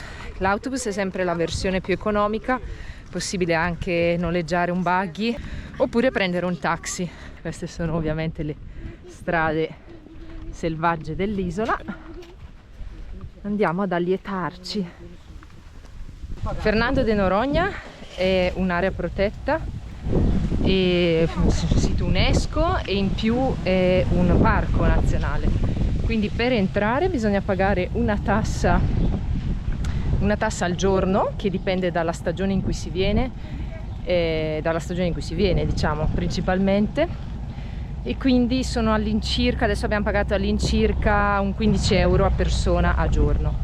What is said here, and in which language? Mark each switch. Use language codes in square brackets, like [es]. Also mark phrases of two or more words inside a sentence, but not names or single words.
[it] L'autobus è sempre la versione più economica, possibile anche noleggiare un buggy oppure prendere un taxi. Queste sono ovviamente le strade selvagge dell'isola. Andiamo ad allietarci. Fernando de Noronha è un'area protetta e sito UNESCO e in più è un parco nazionale, quindi per entrare bisogna pagare una tassa al giorno che dipende dalla stagione in cui si viene, diciamo principalmente, e quindi sono all'incirca, adesso abbiamo pagato all'incirca un 15 euro a persona a giorno.